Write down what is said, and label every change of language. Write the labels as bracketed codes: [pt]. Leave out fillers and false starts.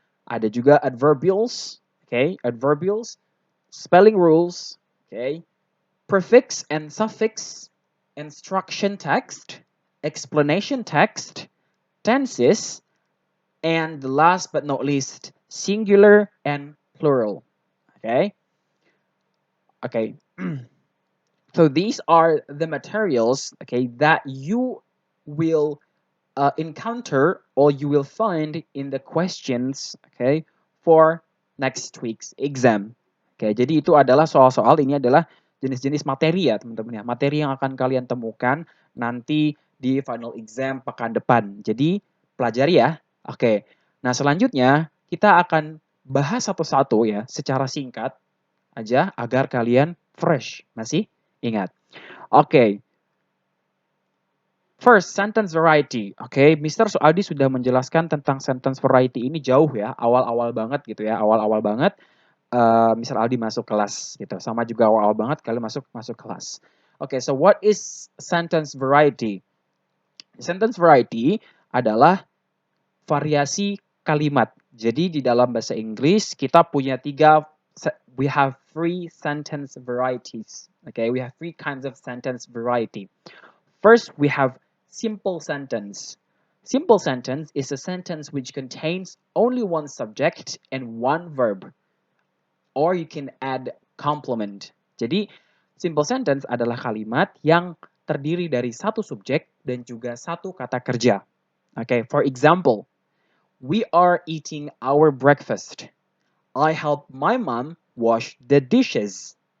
[id] Ada juga [en] adverbials, adverbials, spelling rules, prefix and suffix, instruction text, explanation text, tenses, and the last but not least, singular and plural. Okay? Okay. So these are the materials, that you will encounter or you will find in the questions, for next week's exam. [id] Jadi itu adalah soal-soal, ini adalah jenis-jenis materi ya teman-teman ya. Materi yang akan kalian temukan nanti di final exam pekan depan. Jadi pelajari ya. Oke. Nah selanjutnya kita akan bahas satu-satu ya secara singkat aja agar kalian fresh. Masih ingat? Oke. [en] First, sentence variety. [id] Mr. Suadi sudah menjelaskan tentang sentence variety ini jauh ya, awal-awal banget gitu ya, awal-awal banget. Mr. Aldi masuk kelas gitu. Sama juga awal-awal banget kalian masuk kelas. [en] So what is sentence variety? [id] Sentence variety adalah variasi kalimat. Jadi di dalam bahasa Inggris kita punya [en] we have three sentence varieties. We have three kinds of sentence variety. First, we have simple sentence. Simple sentence is a sentence which contains only one subject and one verb. Or you can add complement. [id] Jadi, simple sentence adalah kalimat yang terdiri dari satu subjek dan juga satu kata kerja. [en] For example, we are eating our breakfast. I help my mom wash the dishes.